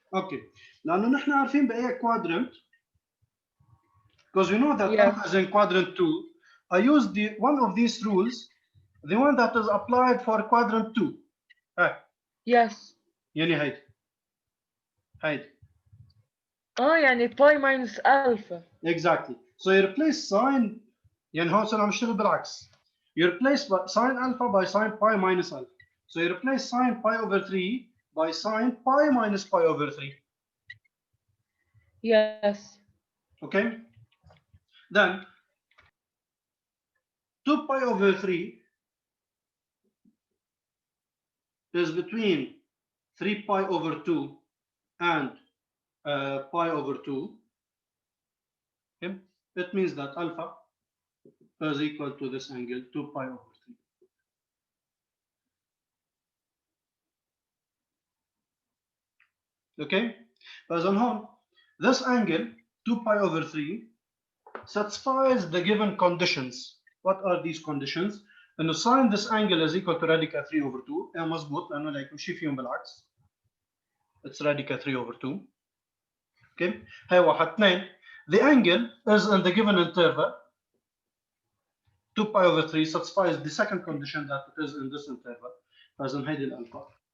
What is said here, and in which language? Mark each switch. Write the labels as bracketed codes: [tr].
[ar] اوكي، لانه نحن عارفين باي [en] quadrant because we know that Yes. alpha is in quadrant 2. I use the one of these rules, the one that is applied for quadrant 2. Yes. [ar] يعني هيدي يعني باي [en] minus alpha. exactly. So you replace sine [ar] يعني هون صرنا عم نشتغل بالعكس. [en] You replace sine alpha by sine pi minus alpha. So you replace sine pi over 3 by sine pi minus pi over 3. Yes. Okay? Then 2 pi over 3 is between 3 pi over 2 and pi over 2. Okay? It means that alpha is equal to this angle 2 pi over 3. Okay? [ar] فإذا هون [en] this angle 2 pi over 3 satisfies the given conditions. What are these conditions? إنه sin this angle is equal to radical 3 over 2. [ar] يعني مظبوط لأنه لا يمشي فيهم بالعكس. [en] It's radical 3 over 2. Okay? [ar] هاي واحد. اثنين. [en] The angle is in the given interval. 2 pi over 3 satisfies the second condition that it is in this interval. [ar] لازم هيدي الألفا.